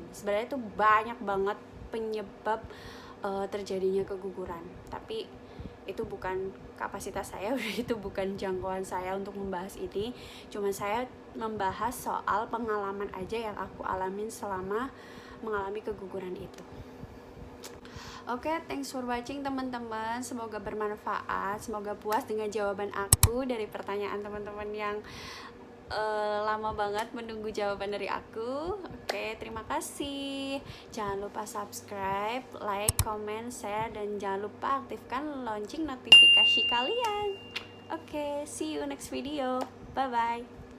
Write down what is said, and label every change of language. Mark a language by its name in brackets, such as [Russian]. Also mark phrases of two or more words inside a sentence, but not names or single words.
[Indonesian] Sebenarnya itu banyak banget penyebab terjadinya keguguran, tapi itu bukan kapasitas saya, itu bukan jangkauan saya untuk membahas ini. Cuma saya membahas soal pengalaman aja yang aku alamin selama mengalami keguguran itu. Oke, [English] thanks for watching [Indonesian] teman-teman. Semoga bermanfaat, semoga puas dengan jawaban aku dari pertanyaan teman-teman yang lama banget menunggu jawaban dari aku. Oke, terima kasih. Jangan lupa [English] subscribe, like, comment, share, [Indonesian] dan jangan lupa aktifkan lonceng notifikasi kalian. Oke, [English] see you next video. Bye bye.